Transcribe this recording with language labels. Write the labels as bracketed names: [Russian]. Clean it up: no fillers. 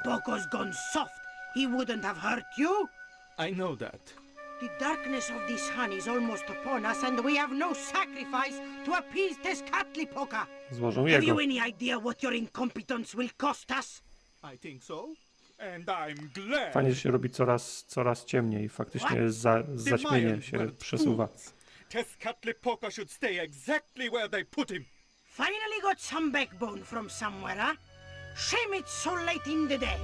[English] Poco's gone soft. He wouldn't have hurt you. I know that. The darkness of this sun is almost upon us, and we have no sacrifice to appease Tezcatlipoca. [Polish] Złożą [English] Have [Polish] jego. [English] you any idea what your incompetence will cost us? I think so. And I'm glad. [Polish] Fajnie, że się robi coraz ciemniej. Faktycznie zaćmienie się przesuwa. [English] Tezcatlipoca should stay exactly where they put him. Finally got some backbone from somewhere, huh? Shame it's so late in the day.